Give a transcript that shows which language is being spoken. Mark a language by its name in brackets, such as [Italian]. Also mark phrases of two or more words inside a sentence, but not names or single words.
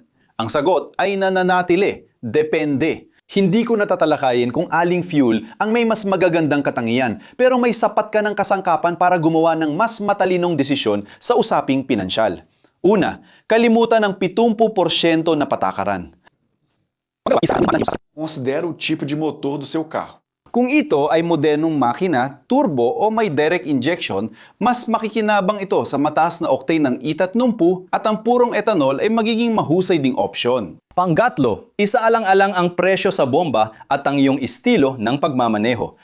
[Filipino] Ang sagot ay nananatili, depende. Hindi ko natatalakayin kung aling fuel ang may mas magagandang katangian, pero may sapat ka ng kasangkapan para gumawa ng mas matalinong desisyon sa usaping pinansyal. Una, kalimutan ang 70% na patakaran. [Portuguese] Considera o tipo de motor do seu carro. [Filipino] Kung ito ay modernong makina, turbo o may [English] direct injection, [Filipino] mas makikinabang ito sa mataas na octane ng E30 at ang purong etanol ay magiging mahusay ding opsyon. Panggatlo, isaalang-alang ang presyo sa bomba at ang iyong estilo ng pagmamaneho.